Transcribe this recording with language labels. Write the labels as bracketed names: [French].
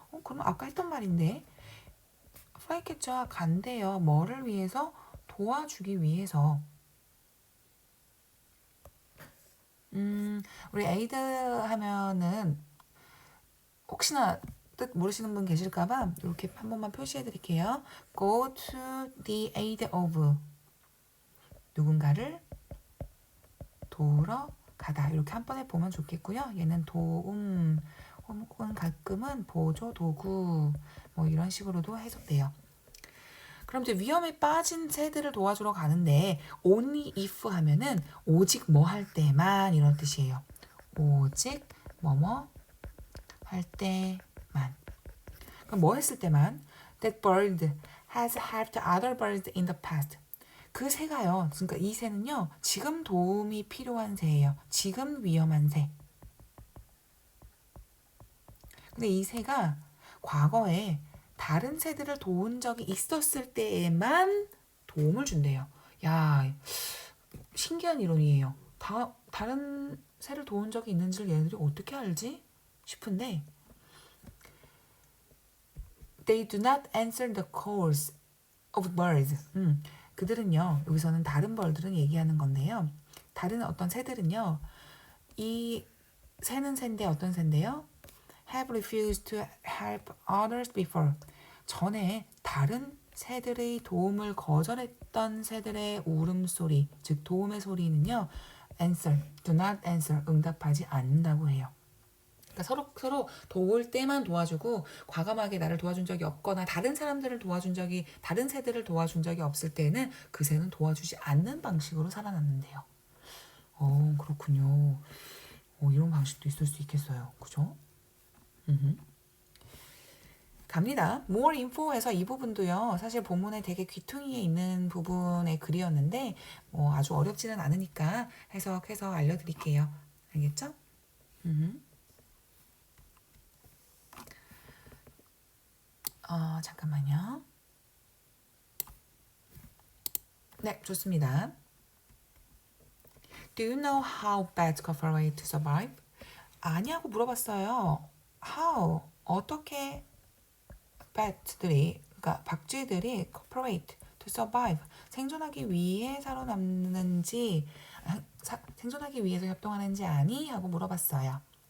[Korean] 그럼 아까 했던 말인데 플라이캐쳐가 간대요. 뭐를 위해서? 도와주기 위해서. 우리 aid 하면은 혹시나 뜻 모르시는 분 계실까봐 이렇게 한 번만 표시해 드릴게요. [English] Go to the aid of [Korean] 누군가를 도우러 가다. 이렇게 한 번에 보면 좋겠고요. 얘는 도움 혹은 가끔은 보조, 도구 뭐 이런 식으로도 해석돼요. 그럼 이제 위험에 빠진 새들을 도와주러 가는데 only if 하면은 오직 뭐 할 때만 이런 뜻이에요. 오직 뭐뭐 할 때만. 그럼 뭐 했을 때만? [English] That bird has helped other birds in the past. [Korean] 그 새가요. 그러니까 이 새는요. 지금 도움이 필요한 새예요. 지금 위험한 새. 근데 이 새가 과거에 다른 새들을 도운 적이 있었을 때에만 도움을 준대요. 야, 신기한 이론이에요. 다른 새를 도운 적이 있는지를 얘네들이 어떻게 알지? 싶은데 [English] They do not answer the calls of birds. [Korean] 그들은요. 여기서는 다른 벌들은 얘기하는 건데요. 다른 어떤 새들은요. 이 새는 새인데 어떤 새인데요? [English] Have refused to help others before. [Korean] 전에 다른 새들의 도움을 거절했던 새들의 울음소리, 즉 도움의 소리는요. [English] answer, do not answer, [Korean] 응답하지 않는다고 해요. 그러니까 서로 도울 때만 도와주고 과감하게 나를 도와준 적이 없거나 다른 사람들을 도와준 적이 다른 새들을 도와준 적이 없을 때는 그 새는 도와주지 않는 방식으로 살아남는데요. 그렇군요. 이런 방식도 있을 수 있겠어요. 그죠? 갑니다. More info에서 이 부분도요. 사실 본문에 되게 귀퉁이에 있는 부분의 글이었는데 아주 어렵지는 않으니까 해석해서 알려드릴게요. 알겠죠? 잠깐만요. 네, 좋습니다. [English] Do you know how bats cooperate to survive? [Korean] 아냐고 물어봤어요. [English] How? [Korean] 어떻게 bat들이, 그러니까 박쥐들이 [English] cooperate to survive, [Korean] 생존하기 위해 살아남는지, 생존하기 위해서 협동하는지 아니? 하고 물어봤어요.